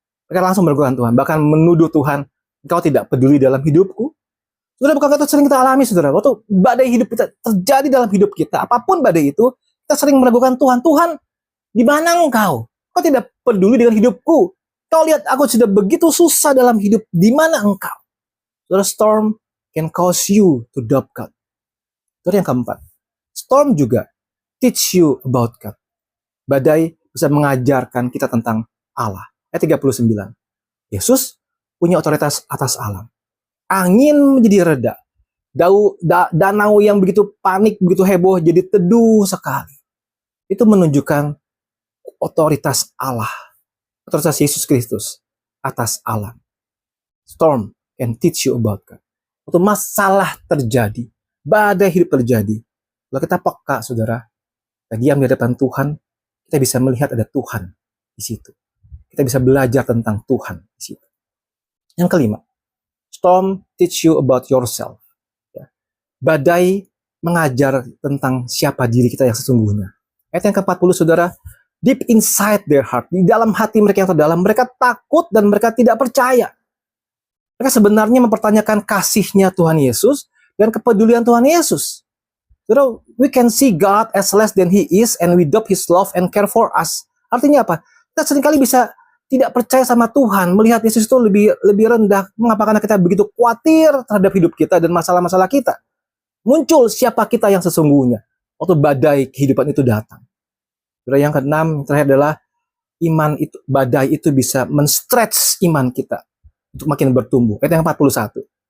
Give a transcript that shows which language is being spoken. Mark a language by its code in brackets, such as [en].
[id] Mereka langsung meragukan Tuhan, bahkan menuduh Tuhan, engkau tidak peduli dalam hidupku. Saudara, bukankah itu sering kita alami, saudara? Waktu badai hidup kita terjadi dalam hidup kita, apapun badai itu, kita sering meragukan Tuhan. Tuhan, di mana engkau? Kau tidak peduli dengan hidupku. Kau lihat aku sudah begitu susah dalam hidup. Di mana engkau? [en] Saudara, storm can cause you to doubt God. [id] Saudara, yang keempat, [en] storm juga teach you about God. [id] Badai bisa mengajarkan kita tentang Allah. Ayat 39. Yesus punya otoritas atas alam. Angin menjadi reda. Danau yang begitu panik, begitu heboh, jadi teduh sekali. Itu menunjukkan otoritas Allah. Otoritas Yesus Kristus atas alam. [en] Storm can teach you about God. [id] Waktu masalah terjadi, badai hidup terjadi, kalau kita peka, saudara, kita diam di hadapan Tuhan, kita bisa melihat ada Tuhan di situ. Kita bisa belajar tentang Tuhan di situ. Yang kelima, [en] storm teach you about yourself. [id] Ya. Badai mengajar tentang siapa diri kita yang sesungguhnya. Ayat yang ke-40, saudara, [en] deep inside their heart, [id] di dalam hati mereka yang terdalam, mereka takut dan mereka tidak percaya. Mereka sebenarnya mempertanyakan kasihnya Tuhan Yesus dan kepedulian Tuhan Yesus. [en] Saudara, we can see God as less than He is and we doubt His love and care for us. [id] Artinya apa? Kita seringkali bisa tidak percaya sama Tuhan, melihat Yesus itu lebih rendah. Mengapa? Karena kita begitu khawatir terhadap hidup kita dan masalah-masalah kita. Muncul siapa kita yang sesungguhnya waktu badai kehidupan itu datang. Yang keenam, terakhir adalah iman itu, badai itu bisa men-stretch iman kita untuk makin bertumbuh. Ayat yang 41.